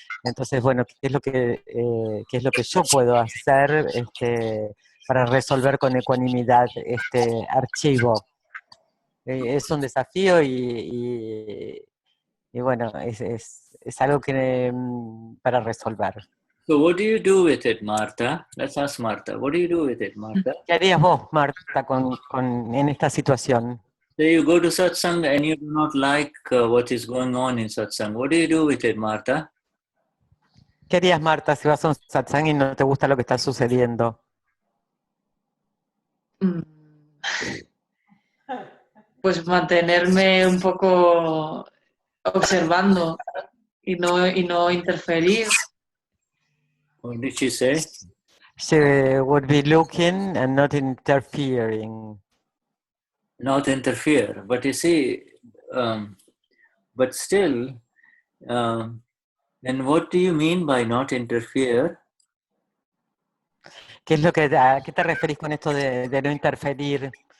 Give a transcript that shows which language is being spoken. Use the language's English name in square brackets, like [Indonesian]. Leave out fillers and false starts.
[Spanish] Entonces, bueno, ¿qué es lo que yo puedo hacer para resolver con ecuanimidad este archivo? Es un desafío y bueno, es algo que para resolver. [English] So what do you do with it, Martha? Let's ask Martha. What do you do with it, Martha? [Spanish] ¿Qué harías vos, Marta, en esta situación? [English] So you go to satsang and you do not like what is going on in satsang. What do you do with it, Martha? [Spanish] ¿Qué harías, Marta, si vas a un satsang y no te gusta lo que está sucediendo? Pues mantenerme un poco observando y no interferir. [English] What did she say? She would be looking and not interfering. Not interfere. But you see, but still, then what do you mean by not interfere? [Spanish] ¿A qué te referís con esto de no interferir?